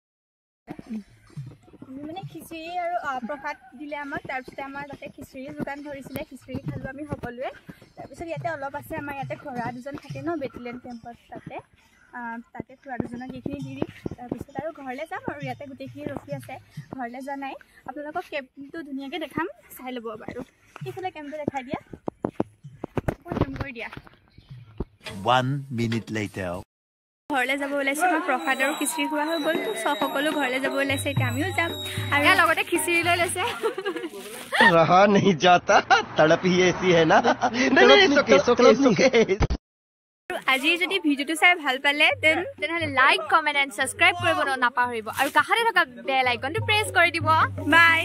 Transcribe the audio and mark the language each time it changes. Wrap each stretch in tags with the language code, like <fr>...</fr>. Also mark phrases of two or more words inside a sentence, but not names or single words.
<as>মানে খিচিৰি আৰু প্ৰসাদ দিলে আমাক তাৰপিছতে আমাৰ তাতে খিচিৰি যোগান ধৰিছিলে খিচিৰি খালোঁ আমি সকলোৱে তাৰপিছত ইয়াতে অলপ আছে আমাৰ ইয়াতে খুৰা দুজন থাকে ন বেটেলিয়ান কেম্পত তাতে খুৰা দুজনক এইখিনি দি দিম তাৰপিছত আৰু ঘৰলৈ যাম আৰু ইয়াতে গোটেইখিনি ৰখি আছে ঘৰলৈ যোৱা নাই আপোনালোকক কেম্পটো ধুনীয়াকৈ দেখাম চাই ল'ব বাৰু এইফালে কেম্পটো দেখাই দিয়া জুম কৰি দিয়া</as> <en>1 minute later.</en> <as>ঘৰলৈ যাব ওলাইছে আমাৰ প্ৰসাদ আৰু খিচিৰি খোৱা হৈ গ'ল সকলো ঘৰলৈ যাব ওলাইছে এতিয়া আমিও যাম আৰু ইয়াৰ লগতে খিচিৰি লৈ লৈছে</as> <hi>रहा नहीं जाता तड़प ही ऐसी है ना</hi> <as>আজি যদি ভিডিঅ'টো চাই ভাল পালে তেনেহ'লে</as> <en>like comment and subscribe</en> <as>কৰিব নাপাহৰিব আৰু কাষতে থকা</as> <en>bell icon</en> <as>প্ৰেছ কৰি দিব বাই</as>